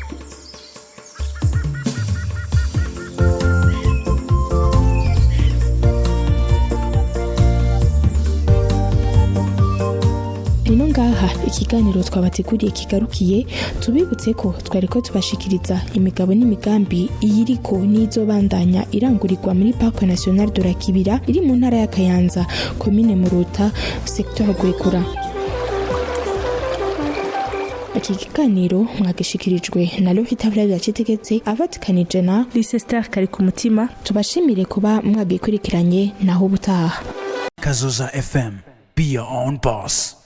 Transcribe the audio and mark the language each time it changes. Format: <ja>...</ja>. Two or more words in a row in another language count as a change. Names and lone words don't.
<rn>Nino ngaha ikiganiro twabateguriye kigarukiye, tubibutse ko twariko tubashikiriza imigabo n'imigambi iyiriko n'izobandanya irangurirwa muri</rn> <fr>Parc National de la Kibira</fr> <rn>iri mu ntara ya Kayanza, commune Muruta, secteur Gwekura. iki kiganiro mwagishikirijwe na Lofita Flavia Citegetse avatikanije na Leicester kari ku mutima. Tubashimire kuba mwagikurikiranye naho ubutaha. Kazoza FM,</rn> <en>be your own boss.</en>